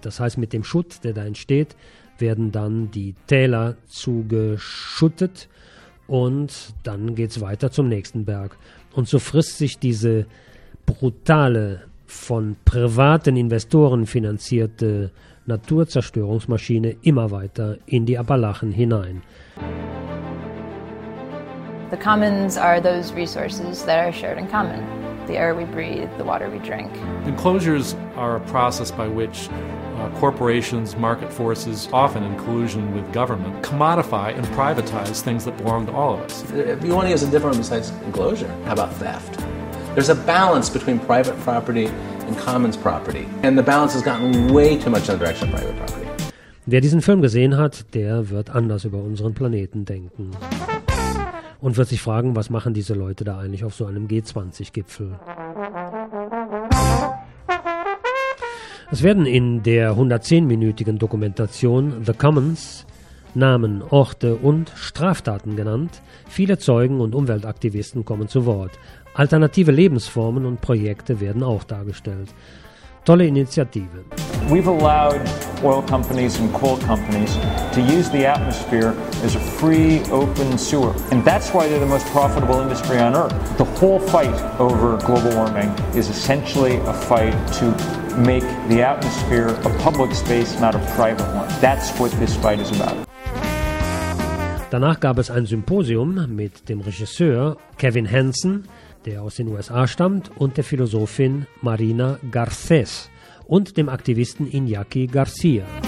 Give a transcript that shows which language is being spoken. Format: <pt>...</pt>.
<de>Das heißt, mit dem Schutt, der da entsteht, werden dann die Täler zugeschuttet und dann geht's weiter zum nächsten Berg. Und so frisst sich diese brutale, von privaten Investoren finanzierte Naturzerstörungsmaschine immer weiter in die Appalachen hinein.</de> <en>The commons are those resources that are shared in common. The air we breathe, the water we drink. Enclosures are a process by which corporations, market forces, often in collusion with government, commodify and privatize things that belong to all of us. If you want to use a different one besides enclosure, how about theft? There's a balance between private property and commons property. And the balance has gotten way too much in the direction of private property.</en> <de>Wer diesen Film gesehen hat, der wird anders über unseren Planeten denken. Und wird sich fragen, was machen diese Leute da eigentlich auf so einem G20-Gipfel? Es werden in der 110-minütigen Dokumentation The Commons Namen, Orte und Straftaten genannt. Viele Zeugen und Umweltaktivisten kommen zu Wort. Alternative Lebensformen und Projekte werden auch dargestellt. Tolle Initiative.</de> <en>We've allowed oil companies and coal companies to use the atmosphere as a free open sewer. And that's why they're the most profitable industry on earth. The whole fight over global warming is essentially a fight to make the atmosphere a public space, not a private one. That's what this fight is about.</en> <de>Danach gab es ein Symposium mit dem Regisseur Kevin Hansen, der aus den USA stammt, und der Philosophin Marina Garcés und dem Aktivisten Iñaki García.</de>